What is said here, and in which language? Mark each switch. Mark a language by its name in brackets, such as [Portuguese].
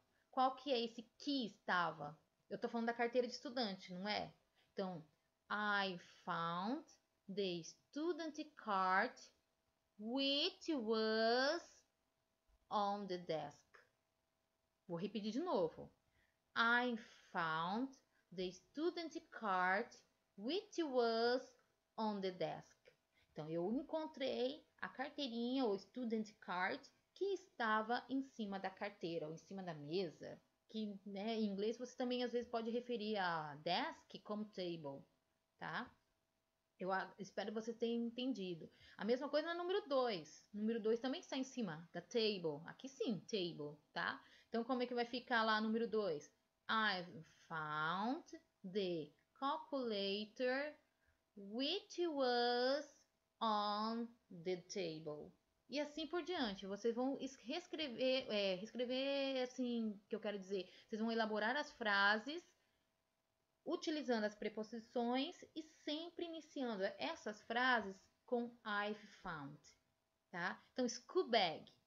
[Portuguese] Qual que é esse que estava? Eu tô falando da carteira de estudante, não é? [English] Então, I found the student card which was on the desk. Vou repetir de novo. I found the student card which was on the desk. [Portuguese] Então, eu encontrei a carteirinha ou student card que estava em cima da carteira ou em cima da mesa. Que, né, em inglês você também às vezes pode referir a desk como table, tá? Eu espero que vocês tenham entendido. A mesma coisa no número 2. O número 2 também está em cima da table. Aqui sim, table, tá? Então, como é que vai ficar lá número 2? [English] I've found the calculator which was on the table. [Portuguese] E assim por diante. Vocês vão reescrever assim, que eu quero dizer. Vocês vão elaborar as frases utilizando as preposições e sempre iniciando essas frases com I've found, tá? Então, school bag.